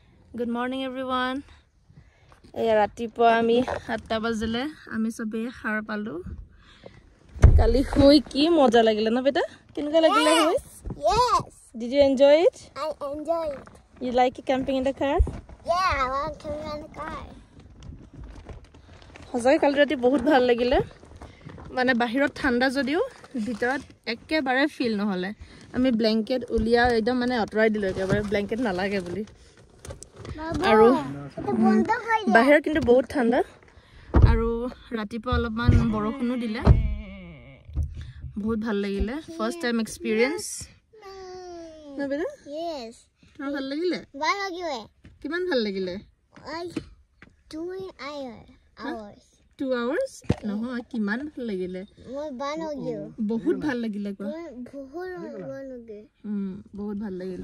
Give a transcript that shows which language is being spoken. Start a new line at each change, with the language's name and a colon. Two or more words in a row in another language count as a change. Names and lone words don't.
English: Good morning everyone.
Assamese: ৰাতিপুৱা আমি 7 বাজিলে আমি সবে খাৰ পালো. কালি হয় কি মজা লাগিলে না বেটা? কেনেকুৱা লাগিলে হয়?
English: Yes. Did you enjoy it? I enjoyed it. You like camping in the car? Yeah, I want to run the car.
Assamese: হজাই কালি ৰাতি বহুত ভাল লাগিলে. মানে বাহিৰত ঠাণ্ডা যদিও ভিতৰত একেবাৰে feel নহলে. আমি blanket উলিয়াই একদম মানে অতৰাই দিলো একেবাৰে blanket নালাগে বুলি. আৰু বাহিৰ কিন্তু বহুত ঠাণ্ডা. আৰু ৰাতিপা অলপমান বৰষুণ দিলে. বহুত ভাল লাগিলে.
English: First time experience.
Assamese: না বেটা?
English: Yes.
Assamese: তোৰ ভাল লাগিলে? ভাল লাগিলে. কিমান ভাল লাগিলে?
English: 2 hours. 2 hours? No,
Assamese: কিমান ভাল লাগিলে? মই ভাল লাগিলে. বহুত ভাল লাগিলে কো. বহুত ভাল লাগিলে. বহুত ভাল লাগিলে.